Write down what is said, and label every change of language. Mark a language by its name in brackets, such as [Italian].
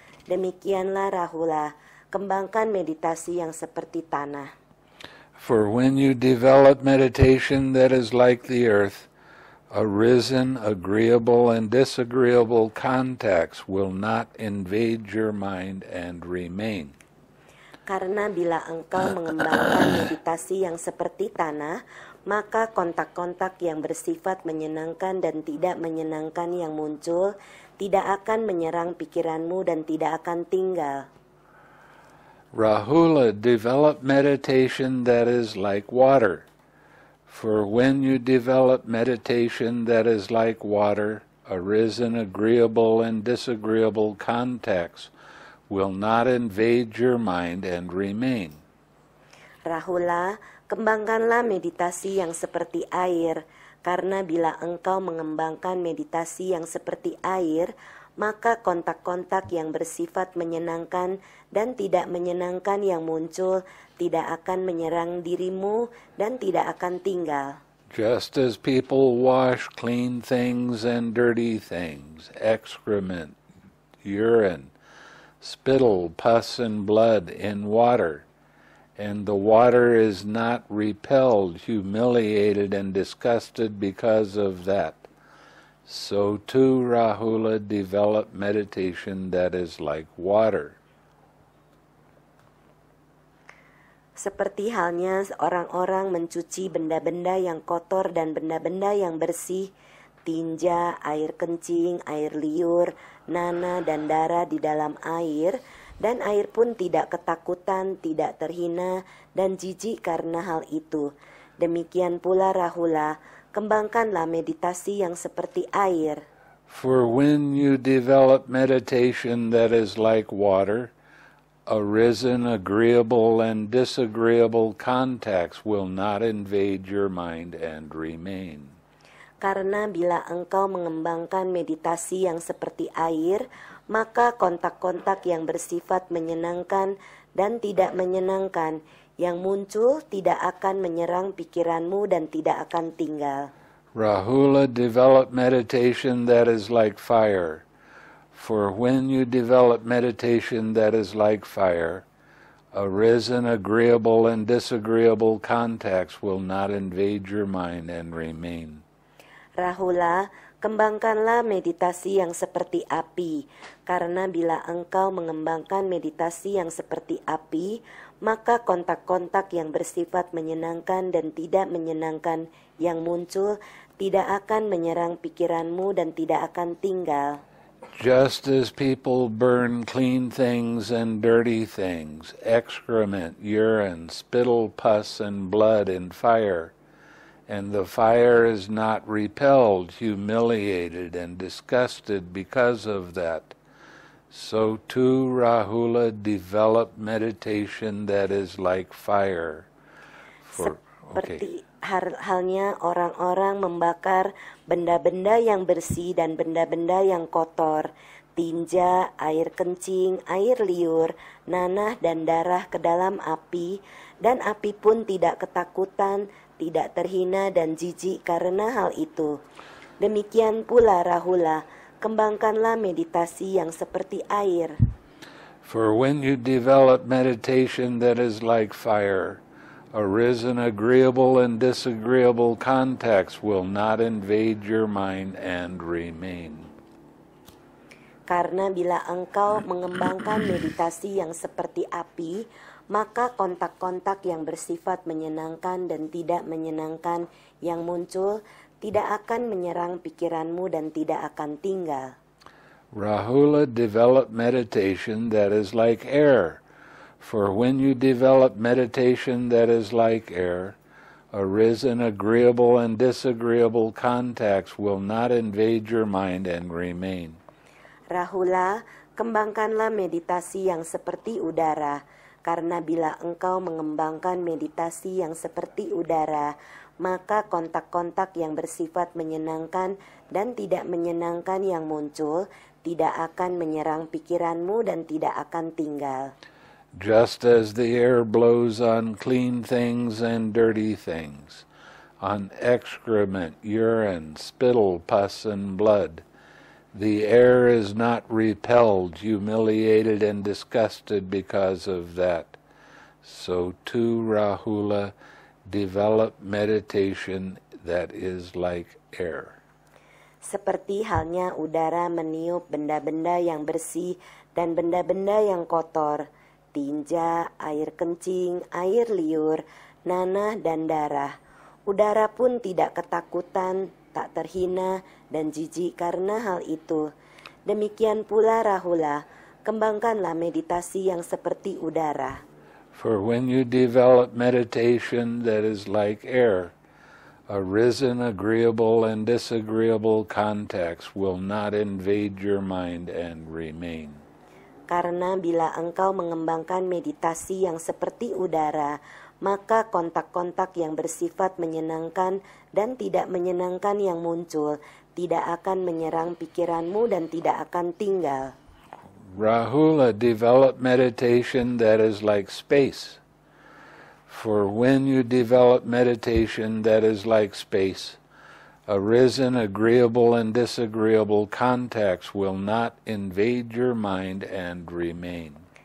[Indonesian] Demikianlah Rahula, kembangkan meditasi yang seperti tanah. [English] For when you develop meditation that is like the earth, Arisen, agreeable, and disagreeable contacts will not invade your mind and remain. [Indonesian] Karena bila engkau mengembangkan meditasi yang seperti tanah, maka kontak-kontak yang bersifat menyenangkan dan tidak menyenangkan yang muncul tidak akan menyerang pikiranmu dan tidak akan tinggal. [English] Rahula, develop meditation that is like water. For when you develop meditation that is like water, arisen, agreeable, and disagreeable contacts will not invade your mind and remain. [Indonesian] Rahula, kembangkanlah meditasi yang seperti air, karena bila engkau mengembangkan meditasi yang seperti air, maka kontak-kontak yang bersifat menyenangkan dan tidak menyenangkan yang muncul tidak akan menyerang dirimu dan tidak akan tinggal. [English] Just as people wash clean things and dirty things, excrement, urine, spittle, pus, and blood in water, and the water is not repelled, humiliated, and disgusted because of that, so too, Rahula, develop meditation that is like water. [Indonesian] Seperti halnya orang-orang mencuci benda-benda yang kotor dan benda-benda yang bersih, tinja, air kencing, air liur, nanah, dan darah di dalam air, dan air pun tidak ketakutan, tidak terhina, dan jijik karena hal itu. Demikian pula Rahula, kembangkanlah meditasi yang seperti air. [English] For when you develop meditation that is like water, arisen, agreeable, and disagreeable contacts will not invade your mind and remain. [Indonesian] Karena bila engkau mengembangkan meditasi yang seperti air, maka kontak-kontak yang bersifat menyenangkan dan tidak menyenangkan yang muncul tidak akan menyerang pikiranmu dan tidak akan tinggal. [English] Rahula, develop meditation that is like fire. For when you develop meditation that is like fire, arisen, agreeable, and disagreeable contacts will not invade your mind and remain. [Indonesian] Rahula, kembangkanlah meditasi yang seperti api, karena bila engkau mengembangkan meditasi yang seperti api, maka kontak-kontak yang bersifat menyenangkan dan tidak menyenangkan yang muncul tidak akan menyerang pikiranmu dan tidak akan tinggal. [English] Just as people burn clean things and dirty things, excrement, urine, spittle, pus, and blood in fire, and the fire is not repelled, humiliated, and disgusted because of that, so too, Rahula, develop meditation that is like fire. [Indonesian] Seperti halnya orang-orang membakar benda-benda yang bersih dan benda-benda yang kotor, tinja, air kencing, air liur, nanah, dan darah ke dalam api, dan api pun tidak ketakutan, tidak terhina dan jijik karena hal itu. Demikian pula Rahula, kembangkanlah meditasi yang seperti air. [English] For when you develop meditation that is like fire, arisen, agreeable, and disagreeable contacts will not invade your mind and remain. [Indonesian] Karena bila engkau mengembangkan meditasi yang seperti api, maka kontak-kontak yang bersifat menyenangkan dan tidak menyenangkan yang muncul tidak akan menyerang pikiranmu dan tidak akan tinggal. [English] Rahula, develop meditation that is like air. For when you develop meditation that is like air, arisen, agreeable, and disagreeable contacts will not invade your mind and remain. [Indonesian] Rahula, kembangkanlah meditasi yang seperti udara, karena bila engkau mengembangkan meditasi yang seperti udara, maka kontak-kontak yang bersifat menyenangkan dan tidak menyenangkan yang muncul tidak akan menyerang pikiranmu dan tidak akan tinggal. [English] Just as the air blows on clean things and dirty things, on excrement, urine, spittle, pus, and blood, the air is not repelled, humiliated, and disgusted because of that. So too, Rahula, develop meditation that is like air. [Indonesian] seperti halnya udara meniup benda-benda yang bersih dan benda-benda yang kotor, tinja, air kencing, air liur, nanah dan darah. Udara pun tidak ketakutan, tak terhina dan jijik karena hal itu. Demikian pula Rahula, kembangkanlah meditasi yang seperti udara. [English] For when you develop meditation that is like air, arisen, agreeable, and disagreeable contacts will not invade your mind and remain. [Indonesian] Karena bila engkau mengembangkan meditasi yang seperti udara, maka kontak-kontak yang bersifat menyenangkan dan tidak menyenangkan yang muncul tidak akan menyerang pikiranmu dan tidak akan tinggal. [English] Rahula, develop meditation that is like space. For when you develop meditation that is like space, arisen, agreeable, and disagreeable contacts will not invade your mind and remain.